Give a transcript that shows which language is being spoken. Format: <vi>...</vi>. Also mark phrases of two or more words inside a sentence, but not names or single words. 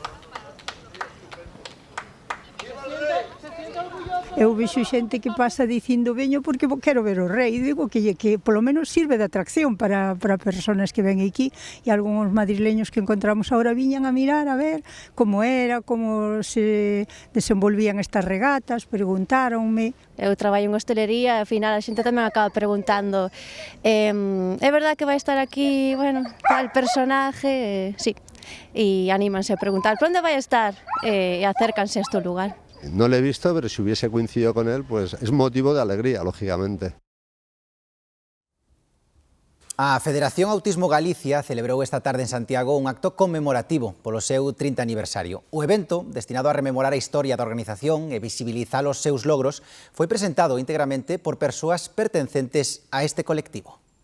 <gl>Eu vexo xente que pasa dicindo veño porque quero ver o rei, digo que polo menos sirve de atracción para persoas que ven aquí, e algúns madrileños que encontramos agora viñan a mirar a ver como era, como se desenvolvían estas regatas, preguntáronme. Eu traballo en hostelería e ao final a xente tamén acaba preguntando é verdad que vai estar aquí, bueno,</gl> <es>tal personaje?</es> <gl>Sí, e anímanse a preguntar, por onde vai estar? E acércanse a este lugar.</gl> <es>No lo he visto, pero si hubiese coincidido con él, pues es motivo de alegría, lógicamente.</es> <gl>A Federación Autismo Galicia celebrou esta tarde en Santiago un acto conmemorativo polo seu 30 aniversario. O evento, destinado a rememorar a historia da organización e visibilizar os seus logros, foi presentado íntegramente por persoas pertencentes a este colectivo.</gl>